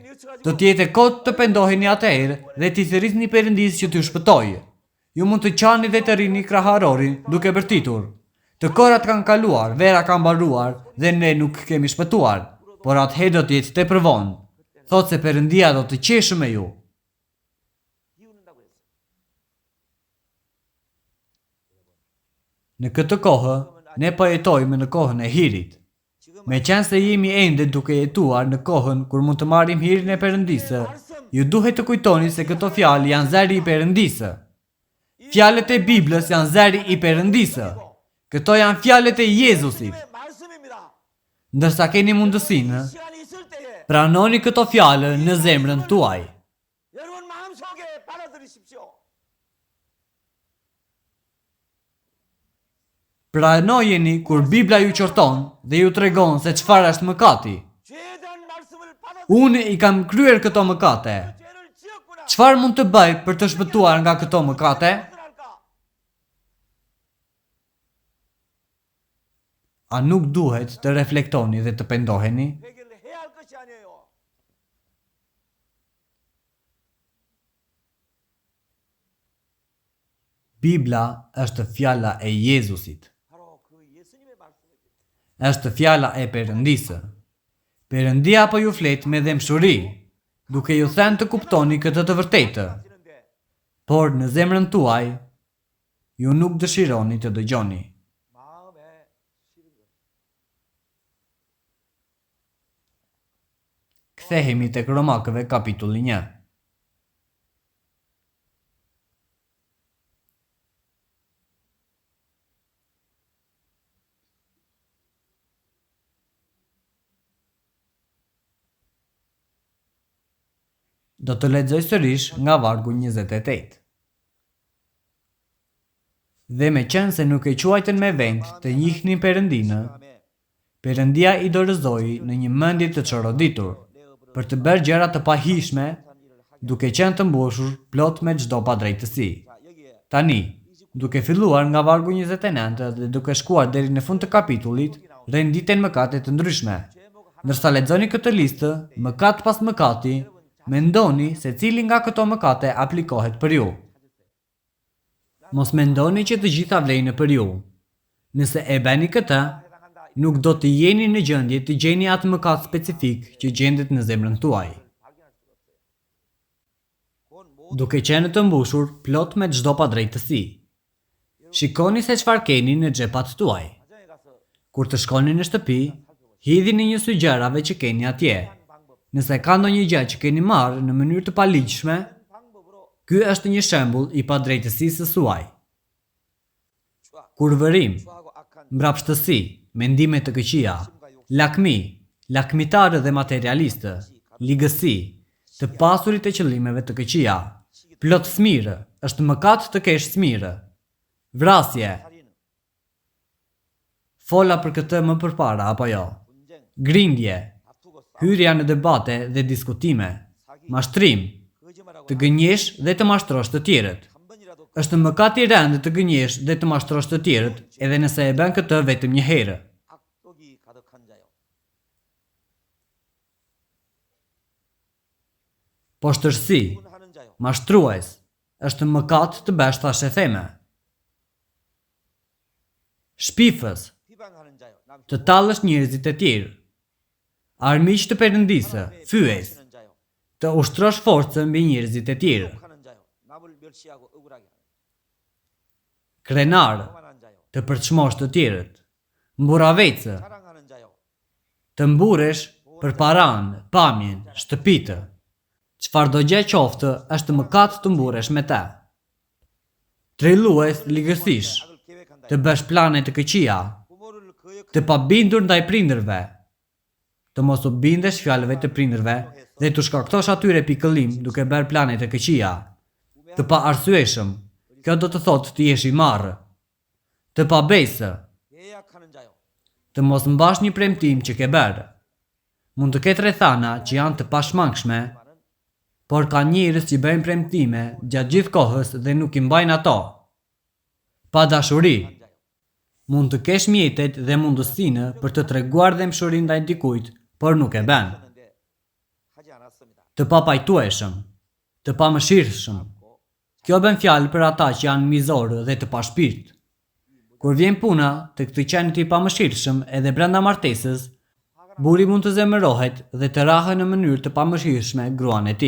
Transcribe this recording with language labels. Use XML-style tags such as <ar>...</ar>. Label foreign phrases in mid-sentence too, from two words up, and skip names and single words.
<sq>Do të jetë kot të pendoheni atëherë dhe t'i thirrisni Perëndisë që t'ju shpëtojë. Ju mund të qani dhe të rini kraharorin duke bërtitur. Të korat kanë kaluar, vera ka mbaruar dhe ne nuk kemi shpëtuar, por atëherë do të jetë tepër vonë. Thotë se Perëndia do të qeshë me ju.</sq> <ko>비웃는다고 했어요.</ko> <sq>Në këtë kohë, ne po jetojmë në kohën e hirit. Me qenë se jemi ende duke jetuar në kohën kur mund të marrim hirin e Perëndisë, ju duhet të kujtoni se këto fjalë janë zëri i Perëndisë. Fjalët e Biblës janë zëri i Perëndisë. Këto janë fjalët e Jezusit.</sq> <ko>의 말씀입니다.</ko> <sq>Ndërsa keni mundësinë,</sq> <ko>시간이 있을 때에</ko> <sq>pranoni këto fjalë në zemrën tuaj.</sq> <ko>여러분 마음속에 받아들이십시오.</ko> <sq>Pranojeni kur Bibla ju qorton dhe ju tregon se çfarë është mëkati.</sq> <ko>죄에 대한 말씀을 받아들여</ko> <sq>Unë i kam kryer këto mëkate.</sq> <ko>죄를 지었구나.</ko> <sq>Çfarë mund të bëj për të shpëtuar nga këto mëkate?</sq> <ko>무엇을 할까?</ko> <sq>A nuk duhet të reflektoni dhe të pendoheni?</sq> <ko>회개를 해야 할 것이 아니에요.</ko> <sq>Bibla është fjala e Jezusit.</sq> <ko>바로 그 예수님의 말씀입니다.</ko> <sq>Është fjala e Perëndisë. Perëndia po ju flet me dëmshuri, duke ju thënë të kuptoni këtë të vërtetë.</sq> <ko>하시는데</ko> <sq>Por në zemrën tuaj, ju nuk dëshironi të dëgjoni.</sq> <ko>마음에 싫은 것.</ko> <sq>Kthehemi tek Romakëve kapitulli 1. Do të lexoj sërish nga vargu 28. Dhe me qenë se nuk e quajtën me vend të njihnin Perëndinë, Perëndia i dorëzoi në një mendje të çoroditur për të bërë gjëra të pahishme, duke qenë të mbushur plot me çdo padrejtësi.</sq> <ko>자, 여기에</ko> <sq>Tani, duke filluar nga vargu 29 dhe duke shkuar deri në fund të kapitullit, renditen mëkate të ndryshme. Ndërsa lexoni këtë listë, mëkat pas mëkati, mendoni se cili nga këto mëkate aplikohet për ju. Mos mendoni që të gjitha vlejnë për ju. Nëse e bëni këtë,</sq> <ko>해당한다.</ko> <sq>nuk do të jeni në gjendje të gjeni atë mëkat specifik që gjendet në zemrën tuaj.</sq> <ko>발견할 수가 없어요. 그건 모든</ko> <sq>Duke qenë të mbushur plot me çdo padrejtësi. Shikoni se çfarë keni në xhepat tuaj.</sq> <ko>가정에 가서</ko> <sq>Kur të shkoni në shtëpi, hidhini një sy gjërave që keni atje. Nëse ka ndonjë gjë që keni marrë në mënyrë të paligjshme,</sq> <ko>방법으로</ko> <sq>ky është një shembull i padrejtësisë së suaj.</sq> <ko>추악,</ko> <sq>Kurvërim,</sq> <ko>추하고 악한</ko> <sq>mbrapshtësi, mendime të këqija, lakmi, lakmitarë dhe materialistë, ligësi, të pasurit e qëllimeve të këqija, plot smirë, është mëkat të kesh smirë, vrasje,</sq> <ko>살인,</ko> <sq>fola për këtë më përpara apo jo,</sq> <ko>분쟁,</ko> <sq>grindje,</sq> <ko>다투고 싸우고</ko> <sq>hyrja në debate dhe diskutime, mashtrim,</sq> <ko>거짓말하고</ko> <sq>të gënjesh dhe të mashtrosh të tjerët.</sq> <ko>한 번이라도</ko> <sq>Është mëkat i rënd të gënjesh dhe të mashtrosh të tjerët, edhe nëse e bën këtë vetëm një herë.</sq> <ko>악독이 가득한 자요.</ko> <sq>Poshtërsi,</sq> <ko>분하는 자요.</ko> <sq>mashtrues, është mëkat të bësh tash e theme. Shpifës,</sq> <ko>비방하는 자요. 남</ko> <sq>të tallësh njerëzit e tjerë. Armiq të Perëndisë, fyes,</sq> <ko>는 자요.</ko> <sq>të ushtrosh forcën mbi njerëzit e tjerë.</sq> <ko>하는 자요. 남을 멸시하고 억울하게 하는</ko> <sq>Krenar,</sq> <ko>교만한 자요.</ko> <sq>të përçmosh të tjerët. Mburavecë,</sq> <ko>자랑하는 자요.</ko> <sq>të mburesh për paran, pamjen, shtëpitë. Çfarë do gjë qoftë, është mëkat të mburesh me të. Trillues ligësish,</sq> <ko>악을 계획한다.</ko> <sq>të bësh plane të këqija,</sq> <ko>부모를 거역하는</ko> <sq>të pabindur ndaj prindërve, të mos u bindesh fjalëve të prindërve dhe të shkaktosh atyre pikëllim duke bërë plane të këqija, të pa arsyeshëm, kjo do të thotë të jesh i marrë, të pabesë,</sq> <ko>계약하는 자요.</ko> <sq>të mos mbash një premtim që ke bërë. Mund të ketë rrethana që janë të pashmangshme, por ka njerëz që bëjnë premtime gjatë gjithë kohës dhe nuk i mbajnë ato. Pa dashuri, mund të kesh mjetet dhe mundësinë për të treguar dëmshuri ndaj dikujt, por nuk e bën.</sq> <ko>하는데 하지 않았습니다.</ko> <sq>Të papajtueshëm, të pamëshirshëm. Kjo bën fjalë për ata që janë mizorë dhe të pashpirt. Kur vjen puna të këtë qenit i pamëshirshëm edhe brenda martesës, burri mund të zemërohet dhe të rahë në mënyrë të pamëshirshme gruan e tij.</sq>